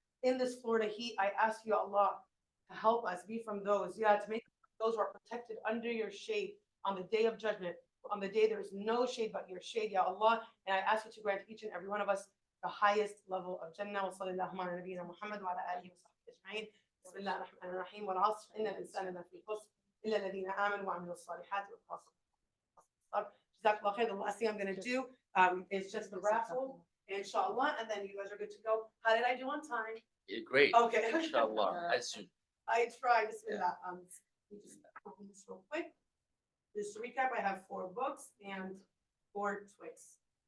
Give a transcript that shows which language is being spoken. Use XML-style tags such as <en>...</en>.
<en>In this Florida heat, I ask you, Allah, to help us be from those, to make those who are protected under your shade on the day of judgment. On the day there is no shade but your shade, Ya Allah. And I ask you to grant each and every one of us the highest level of Jannah.</en> <ar>Wa sallallahu ala nabiyyina Muhammad wa ala alihi wa sahbihi ajma'in. بسم الله الرحمن الرحيم والعصر إن الإنسان لفي خسر إلا الذين آمنوا وعملوا الصالحات وتواصوا. Jazakallah khair.</ar> <en>The last thing I'm going to do is just the raffle, inshallah, and then you guys are good to go. How did I do on time? You're great. Okay. Inshallah. As soon. I tried. Bismillah. Let me just open this real quick. Just to recap, I have 4 books and 4 Twix.</en>